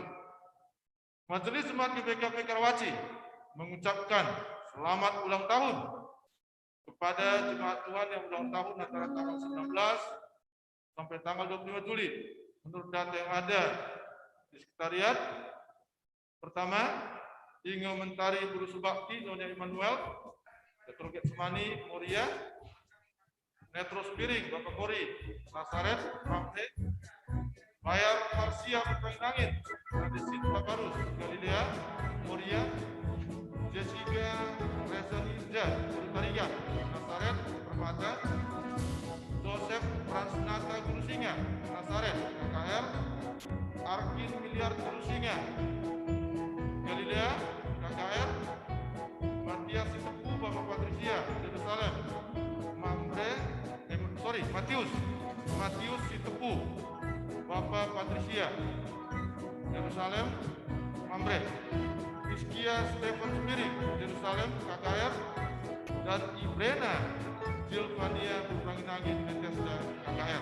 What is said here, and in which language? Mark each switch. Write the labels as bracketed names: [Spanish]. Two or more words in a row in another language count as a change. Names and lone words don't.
[Indonesian] Majelis Jemaat GBKP Karawaci mengucapkan selamat ulang tahun kepada jemaat Tuhan yang ulang tahun antara tanggal 19 sampai tanggal 25 Juli. Menurut data yang ada di sekretariat, pertama, Inge Mentari Guru Subakti, Nyonya Immanuel, Petro Getsemani Moria, Netro Spiring, Bapak Kori, Nasaret, Ramte, Bayar Parsia Berkangin Angin, Radesit Tabarus, Galilea, Moria, Jessica Reza Ninja, Urutariga, Nasaret, Permata, Joseph Pransnata Guru Singa, Nasaret, KKR, Arkin Miliar Guru Singa, Galilea, KKR, Matias Sitepu, Bapak Patricia, Yerusalem, Matius Sitepu, Bapak Patricia, Yerusalem, Mambre, Rizkia Stefan Sembiring, Yerusalem, KKR, dan Ibrena Silvania Berangin Angin, Bethesda, KKR.